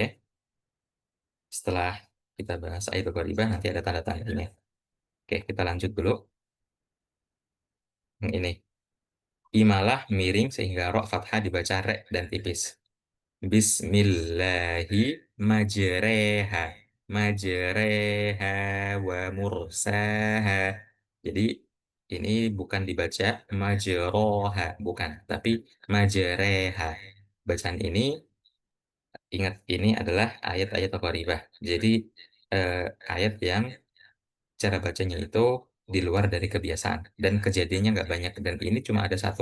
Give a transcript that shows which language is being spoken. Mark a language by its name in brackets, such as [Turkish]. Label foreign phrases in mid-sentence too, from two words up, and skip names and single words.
[Indonesian] Setelah kita bahas [Arabic] آيات الغريبة [Indonesian] nanti ada tanda-tandanya. Oke, kita lanjut dulu. Yang ini. Imalah miring sehingga ro fathah dibaca re dan tipis. [Arabic] بسم الله مجراها مجراها ومرساها. [Indonesian] Jadi ini bukan dibaca majroha, bukan, tapi majreha. Bacaan ini, ingat, ini adalah ayat-ayat Al-Gharibah. Jadi ayat yang cara bacanya itu di luar dari kebiasaan dan kejadiannya nggak banyak, dan ini cuma ada satu.